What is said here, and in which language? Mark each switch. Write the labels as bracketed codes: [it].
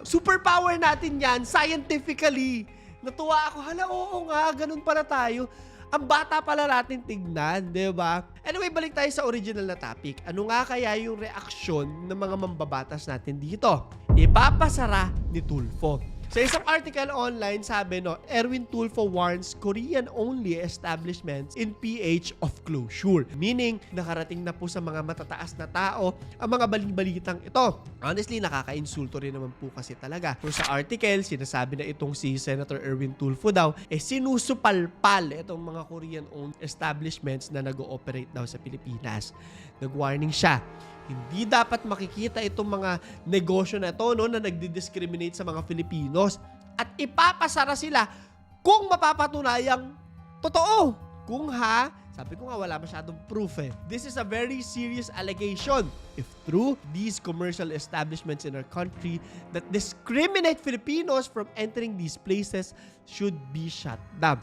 [tl] Superpower natin yan, scientifically. Natuwa ako, oo nga, ganun pala tayo. Ang bata pala natin tignan, di ba? Anyway, balik tayo sa original na topic. Ano nga kaya yung reaksyon ng mga mambabatas natin dito? Ipapasara ni Tulfo. Sa isang article online, sabi [en] Erwin Tulfo warns Korean-only establishments in PH of closure. [tl] Meaning, nakarating na po sa mga matataas na tao ang mga balibalitang ito. Honestly, nakaka-insulto rin naman po kasi talaga. So sa article, sinasabi na itong si Senator Erwin Tulfo daw, sinusupalpal itong mga Korean-owned establishments na nag-ooperate daw sa Pilipinas. Nag-warning siya. Hindi dapat makikita itong mga negosyo na ito na nagdi-discriminate sa mga Filipinos at ipapasara sila kung mapapatunayang totoo. Kung sabi ko nga wala masyadong [en] proof This is a very serious allegation. If true, these commercial establishments in our country that discriminate Filipinos from entering these places should be shut down.